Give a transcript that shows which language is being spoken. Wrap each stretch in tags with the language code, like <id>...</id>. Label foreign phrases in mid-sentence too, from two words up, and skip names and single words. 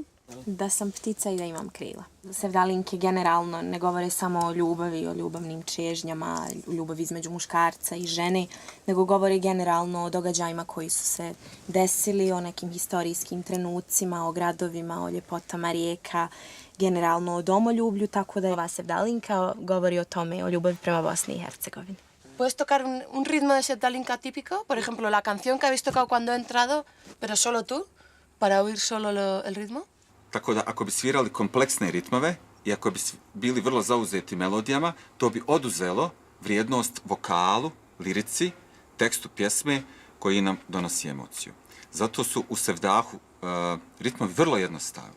<bs>Da sam ptica i da imam krila. Sevdalinke generalno ne govore samo o ljubavi, o ljubavnim čežnjama, o ljubavi između muškarca i žene, nego govore generalno o događajima koji su se desili, o nekim historijskim trenucima, o gradovima, o ljepotama rijeka, generalno o domoljublju, tako da ova sevdalinka govori o tome, o ljubavi prema Bosni i Hercegovini.</bs> <es>¿Puedes tocar un ritmo de sevdalinka típico? Por ejemplo, la canción que habéis tocado cuando he entrado, pero solo tú, para oír solo el ritmo.</es> <bs>Tako da ako bi svirali kompleksne ritmove i ako bi bili vrlo zauzeti melodijama, to bi oduzelo vrijednost vokalu, lirici, tekstu pjesme koji nam donosi emociju. Zato su u sevdahu ritmovi vrlo jednostavni.</bs>